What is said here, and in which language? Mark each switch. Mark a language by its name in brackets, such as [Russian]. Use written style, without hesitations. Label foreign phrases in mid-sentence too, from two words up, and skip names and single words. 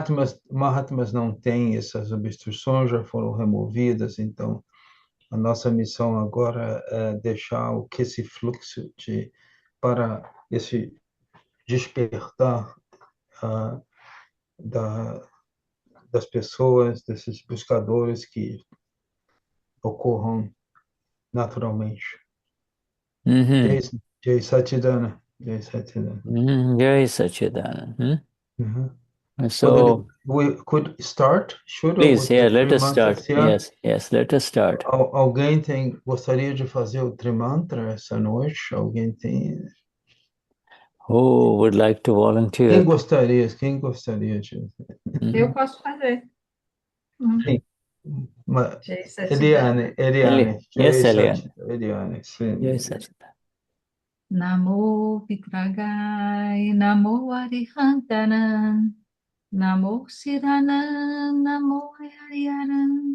[Portuguese] Mahatmas não têm essas obstruções, já foram removidas, então a nossa missão agora é deixar o que esse fluxo para esse despertar ah, da, das pessoas, desses buscadores que ocorram naturalmente. Mhm. [Sanskrit] Jai, Jai Satchidana. Jai Satchidana. Mhm. Jai Satchidanand. Mhm. [English] So We could start, should please, with yeah, the let three us mantras start. here. Yes, yes, let us start. [Portuguese] Alguém gostaria de fazer o trimantra essa noite? Alguém tem? [English] Who would like to [Portuguese] Quem [English] volunteer? [Portuguese] gostaria? Quem gostaria de? Eu Mhm. posso fazer. Hum. Quem? [Sanskrit] Jai Satchidananda. [Portuguese] Eliane, [English] Yes, [Sanskrit] Jai [Portuguese] Elian. Sat, Eliane, sim. [Sanskrit] Jai Satchidanand. [Prakrit languages] Namo Vitragai, Namo Arihantanan, Namo Siranan, Namo Hariharan,